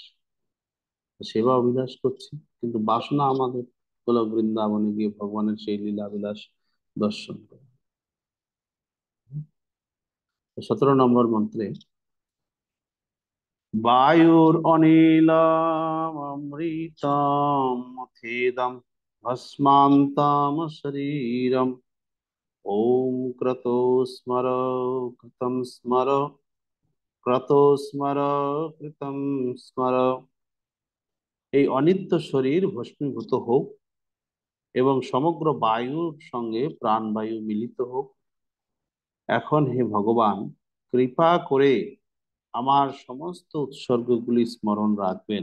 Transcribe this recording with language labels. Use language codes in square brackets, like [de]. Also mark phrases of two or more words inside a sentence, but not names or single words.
[bn] সেবা অভিলাষ করছি, কিন্তু বাসনা আমাদের হলো বৃন্দাবনে গিয়ে ভগবানের সেই লীলা বিলাস দর্শন করা। 17 নম্বর মন্ত্রে, [sa] বায়ুর অনিলম অমৃতম মথেদম भस्मान्तं शरीरम्। ॐ क्रतो स्मर कृतं स्मर क्रतो स्मर कृतं स्मर। [bn] এই অনিত্য শরীর ভস্মীভূত হোক এবং সমগ্র বায়ুর সঙ্গে প্রাণবায়ু মিলিত হোক। এখন হে ভগবান, কৃপা করে আমার সমস্ত উৎসর্গগুলি স্মরণ রাখবেন।